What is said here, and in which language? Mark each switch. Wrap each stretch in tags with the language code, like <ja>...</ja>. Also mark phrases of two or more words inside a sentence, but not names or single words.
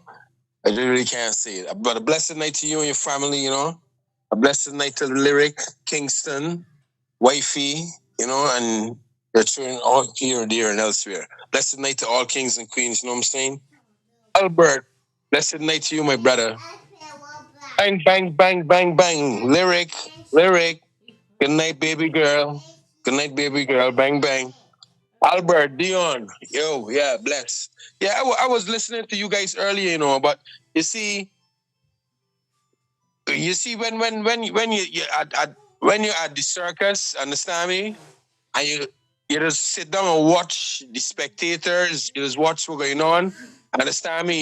<en>I really can't say it. But a blessed night to you and your family, you know? A blessed night to Lyric, Kingston, Wifey, you know, and your children all here and there and elsewhere. Blessed night to all kings and queens, you know what I'm saying? Albert, blessed night to you, my brother. Bang, bang, bang, bang, bang. Lyric. Good night, baby girl. Bang, bang. Albert, Dion. Yo, yeah, bless. Yeah, I was listening to you guys earlier, you know, but you see when you're at the circus, understand me? And you just sit down and watch the spectators, you just watch what's going on, understand me?</en>